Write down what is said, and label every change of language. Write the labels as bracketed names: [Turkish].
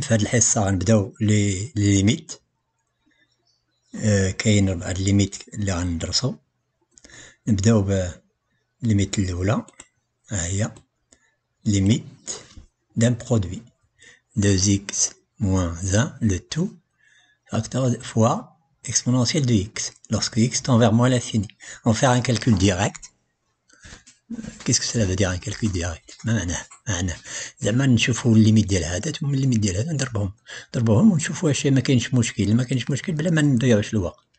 [Arabic] في هذه الحصة غنبداو لي ليميت. كاين 4 ليميت اللي غندرسو. نبداو بالليميت الأولى، ها هي ليميت [French] d'un produit 2x moins 1 le tout facteur fois exponentielle de x lorsque x tend vers moins l'infini. On va faire un calcul direct. Qu'est-ce que cela veut dire un calcul direct؟ [Arabic] ما معناه زعما نشوفوا الليميت ديال هذا ثم الليميت ديال هذا نضربوهم ونشوفوا واش ما كاينش مشكل. ما كاينش مشكل بلا ما نضيعوش الوقت.